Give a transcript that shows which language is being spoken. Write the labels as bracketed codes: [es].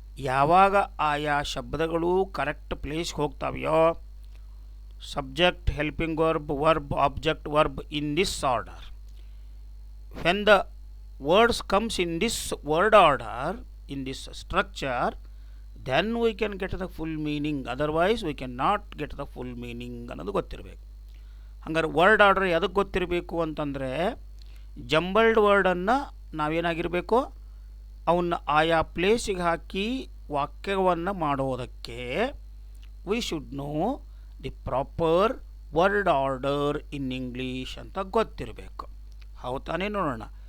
[kn] ಯಾವಾಗ ಆಯಾ ಶಬ್ದಗಳು ಕರೆಕ್ಟ್ ಪ್ಲೇಸ್ಗೆ ಹೋಗ್ತಾವೆಯೋ, [en] Subject, helping verb, verb, object, verb in this order. When the words comes in this word order, in this structure, then we can get the full meaning. Otherwise we cannot get the full meaning [kn] ಅನ್ನೋದು ಗೊತ್ತಿರಬೇಕು. ಹಂಗಾರೆ word order ಎದಕ್ಕೆ ಗೊತ್ತಿರಬೇಕು ಅಂತಂದರೆ, jumbled ವರ್ಡನ್ನು ನಾವೇನಾಗಿರಬೇಕು, ಅವನ್ನ ಆಯಾ ಪ್ಲೇಸಿಗೆ ಹಾಕಿ ವಾಕ್ಯವನ್ನು ಮಾಡೋದಕ್ಕೆ [en] we should know the proper word order in English [kn] ಅಂತ ಗೊತ್ತಿರಬೇಕು. ಹೌದು ತಾನೇ? ನೋಡೋಣ.